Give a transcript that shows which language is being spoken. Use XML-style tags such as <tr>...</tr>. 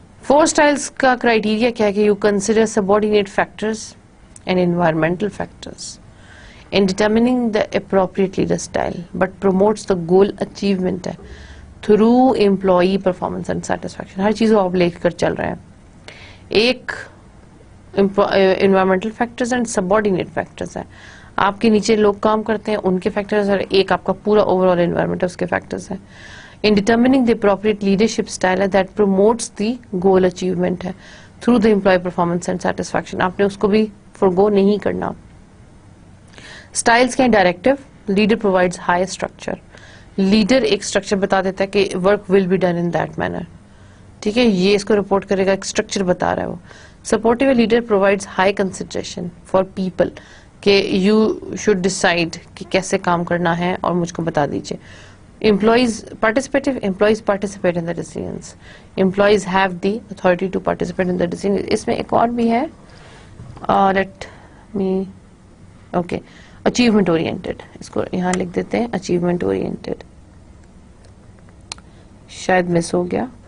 <ur>4 styles کا criteria کیا ہے کہ</ur> <en>You consider subordinate factors and environmental factors in determining the appropriate leader style, but promotes the goal achievement through employee performance and satisfaction.</en> <ur>ہر چیز آپ لے کر چل رہے ہیں. ایک</ur> <en>environmental factors and subordinate factors</en> <ur>ہیں. آپ کے نیچے لوگ کام کرتے ہیں ان کے فیکٹرز, اور ایک آپ کا پورا overall environment اس کے فیکٹرز ہیں.</ur> <en>In determining the appropriate leadership style that promotes the goal achievement through the employee performance and satisfaction.</en> <ur>آپ نے اس کو بھی forgo نہیں کرنا. Styles کے directive.</ur> <en>Leader provides high structure. Leader</en> <ur>ایک structure بتا دیتا ہے کہ</ur> <en>work will be done in that manner.</en> <ur>ٹھیک ہے, یہ اس کو رپورٹ کرے گا, ایک structure بتا رہا ہے وہ.</ur> <en>Supportive leader provides high consideration for people</en> <ur>کہ</ur> <en>you should decide</en> <ur>کہ کیسے کام کرنا ہے اور مجھ کو بتا دیجئے.</ur> <en>Employees participative. Employees participate in the decisions. Employees have the authority to participate in the decisions.</en> <ur>اس میں ایک اور بھی ہے.</ur> <en>Let me, okay, achievement oriented.</en> <ur>اس کو یہاں لکھ دیتے ہیں</ur> <en>achievement oriented.</en> <ur>شاید مس ہو گیا.</ur>